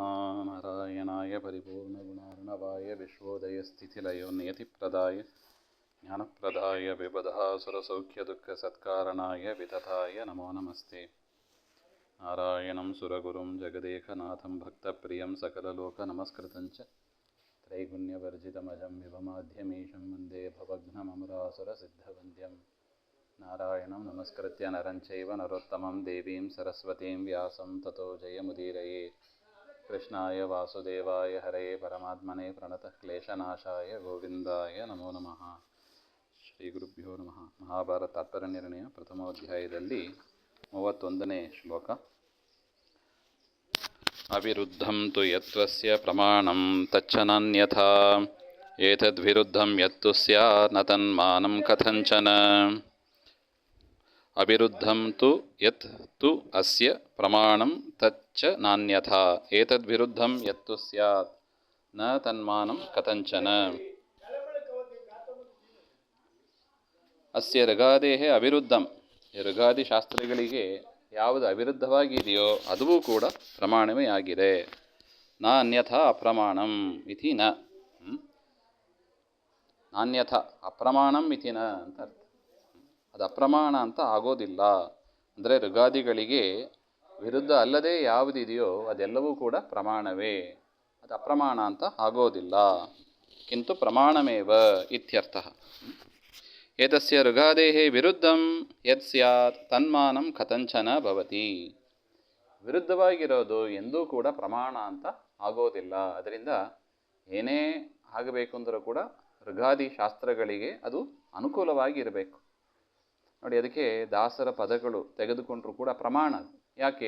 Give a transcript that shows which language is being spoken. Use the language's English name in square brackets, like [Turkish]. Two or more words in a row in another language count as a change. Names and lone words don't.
[Sanskrit] ನಾರಾಯಣಾಯ ಪರಿಪೂರ್ಣಗುಣಾರ್ಣವಾಯ ವಿಶ್ವೋದಯಸ್ಥಿತಿಲಯೋನ್ನಿಯತಿಪ್ರದಾಯ ಜ್ಞಾನಪ್ರದಾಯ ವಿಬುಧಾಸುರಸೌಖ್ಯದುಃಖಸತ್ಕಾರಣಾಯ ವಿತತಾಯ ನಮೋ ನಮಸ್ತೆ. ನಾರಾಯಣಂ ಸುರಗುರುಂ ಜಗದೇಕನಾಥಂ ಭಕ್ತಪ್ರಿಯಂ ಸಕಲಲೋಕನಮಸ್ಕೃತಂಚ ತ್ರೈಗುಣ್ಯವರ್ಜಿತಮಜಂ ವಿಭಮಾಧ್ಯಮೀಶಂ ವಂದೇ ಭವಘ್ನಮಮರಾಸುರಸಿದ್ಧವಂದ್ಯಂ. ನಾರಾಯಣಂ ನಮಸ್ಕೃತ್ಯ ನರಂಚೈವ ನರೋತ್ತಮಂ ದೇವೀಂ ಸರಸ್ವತೀಂ ವ್ಯಾಸಂ ತತೋ ಜಯಮುದೀರಯೇ. ಕೃಷ್ಣಾಯ ವಾಸುದೇವಾಯ ಹರಯೇ ಪರಮಾತ್ಮನೇ ಪ್ರಣತಃ ಕ್ಲೇಶನಾಶಾಯ ಗೋವಿಂದಾಯ ನಮೋ ನಮಃ. ಶ್ರೀ ಗುರುಭ್ಯೋ ನಮಃ. ಮಹಾಭಾರತ ತಾತ್ಪರ್ಯನಿರ್ಣಯ ಪ್ರಥಮೋಧ್ಯಾಯದಲ್ಲಿ 31ನೇ ಶ್ಲೋಕ. ಅವಿರುದ್ಧಂ ತು ಯತ್ವಸ್ಯ ಪ್ರಮಾಣಂ ತಚ್ಚನಾನ್ಯಥಾ ಏತದ್ವಿರುದ್ಧಂ ಯತ್ತು ಸ್ಯಾತ್ ನ ತನ್ಮಾನಂ ಕಥಂಚನ. ಅವಿರುದ್ಧಂ ತು ಯತ್ ತು ಅಸ್ಯ ಪ್ರಮಾಣಂ ತಚ್ಚ ನಾನ್ಯಥಾ ಏತದ್ವಿರುದ್ಧಂ ಯತ್ತು ಸ್ಯಾತ್ ನ ತನ್ಮಾನಂ ಕಥಂಚನ. ಅಸ್ಯ ಋಗಾದೇಹ ಅವಿರುದ್ಧಂ, [Kannada] ಋಗಾದಿ ಶಾಸ್ತ್ರಗಳಿಗೆ ಯಾವುದು ಅವಿರುದ್ಧವಾಗಿದೆಯೋ ಅದೂ ಕೂಡ ಪ್ರಮಾಣವೇ ಆಗಿದೆ. [Sanskrit] ನ ಅನ್ಯಥಾ ಅಪ್ರಮಾಣಂ ಇತಿ ನ, ನಾನ್ಯಥಾ ಅಪ್ರಮಾಣಂ ಇತಿ ನ [Kannada] ಅಂತ ಅರ್ಥ. ಅದು ಅಪ್ರಮಾಣ ಅಂತ ಆಗೋದಿಲ್ಲ. ಅಂದರೆ ಋಗಾದಿಗಳಿಗೆ ವಿರುದ್ಧ ಅಲ್ಲದೆ ಯಾವುದಿದೆಯೋ ಅದೆಲ್ಲವೂ ಕೂಡ ಪ್ರಮಾಣವೇ, ಅದು ಅಪ್ರಮಾಣ ಅಂತ ಆಗೋದಿಲ್ಲ. [Sanskrit] ಕಿಂತು ಪ್ರಮಾಣಮೇವ ಇತ್ಯರ್ಥಃ. ಏತಸ್ಯ ಋಗಾದೇಹೇ ವಿರುದ್ಧಂ ಯತ್ ಸ್ಯಾತ್ ತನ್ಮಾನಂ ಕಥಂಚನ ಭವತಿ. [Kannada] ವಿರುದ್ಧವಾಗಿರೋದು ಎಂದೂ ಕೂಡ ಪ್ರಮಾಣ ಅಂತ ಆಗೋದಿಲ್ಲ. ಅದರಿಂದ ಏನೇ ಆಗಬೇಕು ಅಂದರೂ ಕೂಡ ಋಗಾದಿ ಶಾಸ್ತ್ರಗಳಿಗೆ ಅದು ಅನುಕೂಲವಾಗಿ ಇರಬೇಕು. ನೋಡಿ, ಅದಕ್ಕೆ ದಾಸರ ಪದಗಳು ತೆಗೆದುಕೊಂಡ್ರೂ ಕೂಡ ಪ್ರಮಾಣ. ಯಾಕೆ?